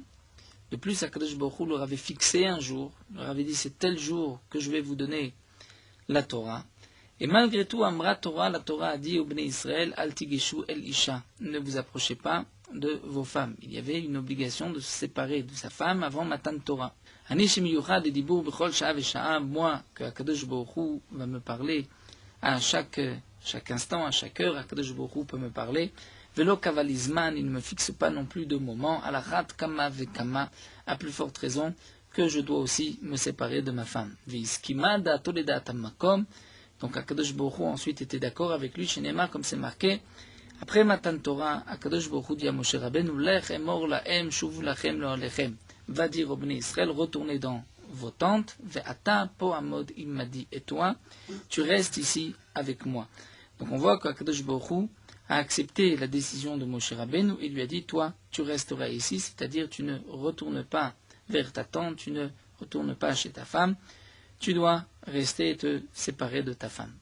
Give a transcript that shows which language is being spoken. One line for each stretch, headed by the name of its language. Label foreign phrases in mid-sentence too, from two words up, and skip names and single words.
French: De plus, Akadosh Baruch Hu leur avait fixé un jour, leur avait dit c'est tel jour que je vais vous donner la Torah. Et malgré tout,
Hebrew: אמרה תורה,
French: la Torah a dit au Bnei Israël,
Hebrew: אל תגשו אל אשה,
French: ne vous approchez pas de vos femmes. Il y avait une obligation de se séparer de sa femme avant Matan Torah.
Hebrew: אני שמיוחד את דיבור בכל שעה ושעה,
French: moi, que Akadosh Baruch Hu va me parler à chaque instant, à chaque heure, Akadosh Baruch Hu peut me parler.
Hebrew: ולא קבע לי זמן,
French: il ne me fixe pas non plus de moment,
Hebrew: על אחת כמה וכמה,
French: à plus forte raison que je dois aussi me séparer de ma femme.
Hebrew: והסכימה דעתו לדעת המקום.
French: Donc Akadosh Baruch Hu ensuite était d'accord avec lui, chez Nema, comme c'est marqué. Après Matan Torah, Akadosh Baruch Hu dit à Moshe Rabbeinu,
Hebrew: לך אמור להם שובו לכם לאהליכם.
French: Va dire au Bnei Israël, retournez dans vos tentes,
Hebrew: ואתה פה עמוד עמדי,
French: et toi, tu restes ici avec moi. Donc on voit qu'Akadosh Baruch Hu a accepté la décision de Moshe Rabbeinu et lui a dit, toi, tu resteras ici, c'est-à-dire tu ne retournes pas vers ta tante, tu ne retournes pas chez ta femme, tu dois rester et te séparer de ta femme.